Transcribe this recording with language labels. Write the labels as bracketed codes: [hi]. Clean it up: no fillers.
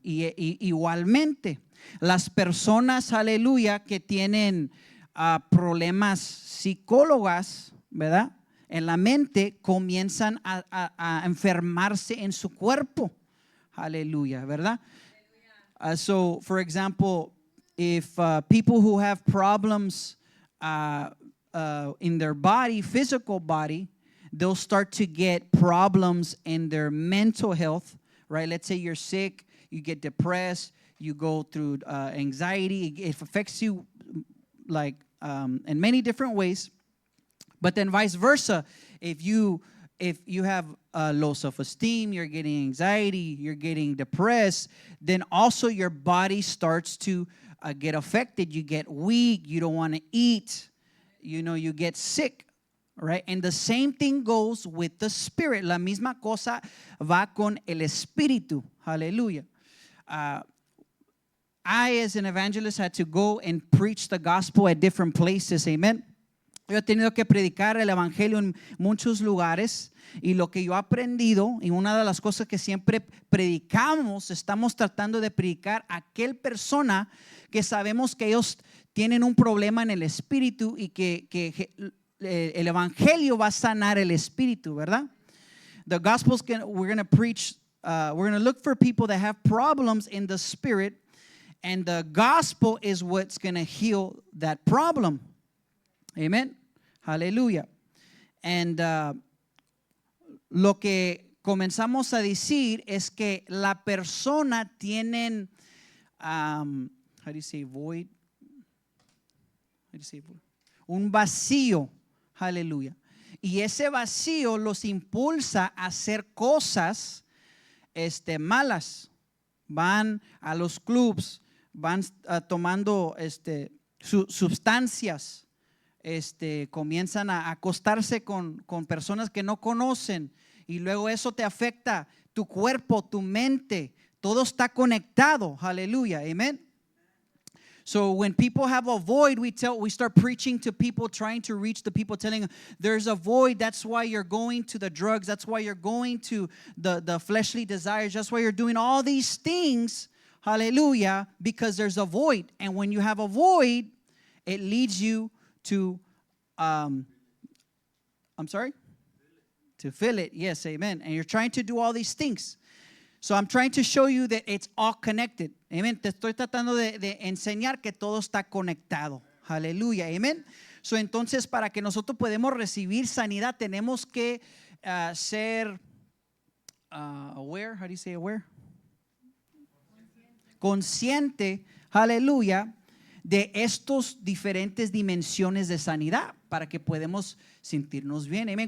[es] Y igualmente las personas, aleluya, que tienen problemas psicólogas, ¿verdad? En la mente, comienzan a enfermarse en su cuerpo. Aleluya, ¿verdad? [en] So, for example, if people who have problems in their body, physical body, they'll start to get problems in their mental health, right? Let's say you're sick, you get depressed, you go through anxiety. It affects you like in many different ways. But then vice versa, if you have low self-esteem, you're getting anxiety, you're getting depressed, then also your body starts to get affected. You get weak, you don't want to eat, you get sick, right? And the same thing goes with the spirit. [es] La misma cosa va con el espíritu. [en] Hallelujah. I, as an evangelist, had to go and preach the gospel at different places. Amen. [es] Yo he tenido que predicar el evangelio en muchos lugares, y lo que yo he aprendido, y una de las cosas que siempre predicamos, estamos tratando de predicar a aquel persona que sabemos que ellos tienen un problema en el espíritu y que el evangelio va a sanar el espíritu, ¿verdad? [en] The gospel's we're going to preach, we're going to look for people that have problems in the spirit, and the gospel is what's going to heal that problem. [es] Amen. Aleluya. [en] And [es] lo que comenzamos a decir es que la persona tiene, [en] how do you say void? How do you say void? [es] Un vacío. Aleluya. Y ese vacío los impulsa a hacer cosas malas. Van a los clubs, van tomando sustancias. Comienzan a acostarse con personas que no conocen, y luego eso te afecta tu cuerpo, tu mente, todo está conectado. Aleluya, amen. [en] So when people have a void, we start preaching to people, trying to reach the people, telling them there's a void. That's why you're going to the drugs. That's why you're going to the fleshly desires. That's why you're doing all these things. Hallelujah, because there's a void. And when you have a void, it leads you to, I'm sorry? To fill it. Yes, amen. And you're trying to do all these things. So I'm trying to show you that it's all connected. Amen. [es] Te estoy tratando de enseñar que todo está conectado. Aleluya. Amen. So entonces, para que nosotros podamos recibir sanidad, tenemos que ser aware. [en] How do you say aware? [es] Consciente. Aleluya. De estos diferentes dimensiones de sanidad, para que podamos sentirnos bien. Amén.